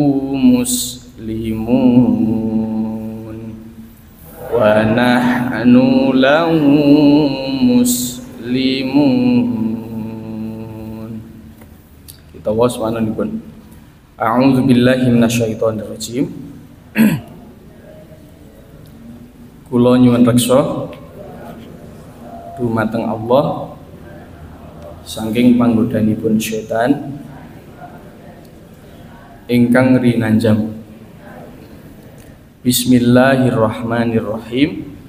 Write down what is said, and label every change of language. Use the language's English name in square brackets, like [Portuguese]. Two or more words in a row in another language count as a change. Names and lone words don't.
[Arabic] مسلمون ونحن له مسلمون. Kita wasmananipun. أعوذ بالله من الشيطان الرجيم. [Javanese] Kula nyuwun reksa dumateng Allah saking panggodhanipun setan ingkang rinanjam. [Arabic] بسم الله الرحمن الرحيم.